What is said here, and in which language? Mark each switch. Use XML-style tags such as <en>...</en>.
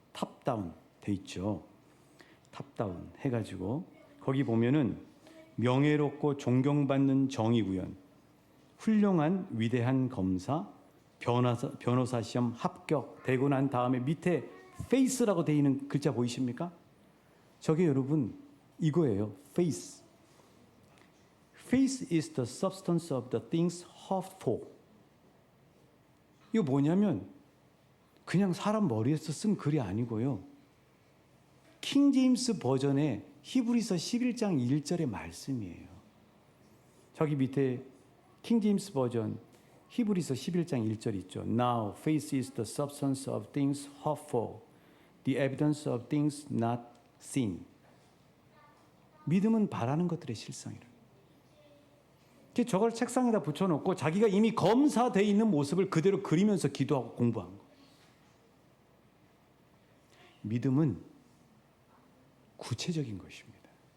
<ko>탑다운 돼 있죠. 탑다운 해가지고 거기 보면은 명예롭고 존경받는 정의구현, 훌륭한 위대한 검사, 변호사 시험 합격 되고 난 다음에 밑에 face라고 돼 있는 글자 보이십니까? 저게 여러분 이거예요. face.</ko> <en>Face is the substance of the things hoped for.</en> <ko>이거 뭐냐면 그냥 사람 머리에서 쓴 글이 아니고요. 킹 제임스 버전의 히브리서 11장 1절의 말씀이에요. 저기 밑에 킹 제임스 버전 히브리서 11장 1절 있죠.</ko> <en>Now faith is the substance of things hoped for, the evidence of things not seen.</en> <ko>믿음은 바라는 것들의 실상이라. 저걸 책상에다 붙여놓고 자기가 이미 검사되어 있는 모습을 그대로 그리면서 기도하고 공부한 거. 믿음은 구체적인 것입니다.</ko>